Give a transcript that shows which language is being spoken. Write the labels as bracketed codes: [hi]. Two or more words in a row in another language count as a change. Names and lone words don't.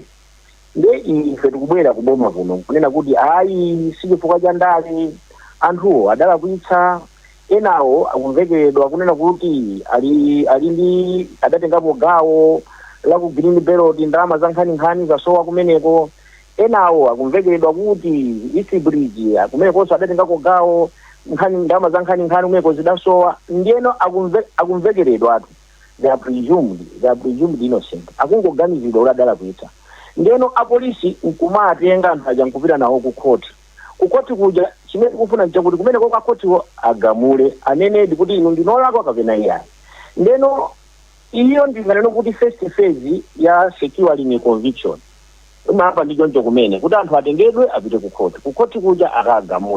[ny] Ndi ife tikubwera kuboma kuno kunena kuti ayi si chifukwa cha ndale anthuwo adalakwitsa enawo akumvekeredwa kunena kuti ali ndi adatengapo gawo la ku Green Belt ndalama za nkhani zasowa kumeneko. Enawo akumvekeredwa kuti East Bridge kumenekonso adatengako gawo ndalama za nkhani kumeneko zidasowa. Ndiyeno akumvekeredwa atu [en] they are presumed innocent [ny] akungoganizidwa kuti adalakwitsa. Ndiyeno apolisi nkumatenga anthu aja nkupita nawo ku koti kuja chimene tikufuna nchakuti kumene kwa kotiwo agamule anenedi kuti inu ndinolakwa kapena iyayi. Ndiyeno iyo ndinganena kuti [en] first phase [ny] ya [en] securing conviction [ny] imapa ndi choncho kumene kuti anthu atengedwe apite ku koti kuja akagamule.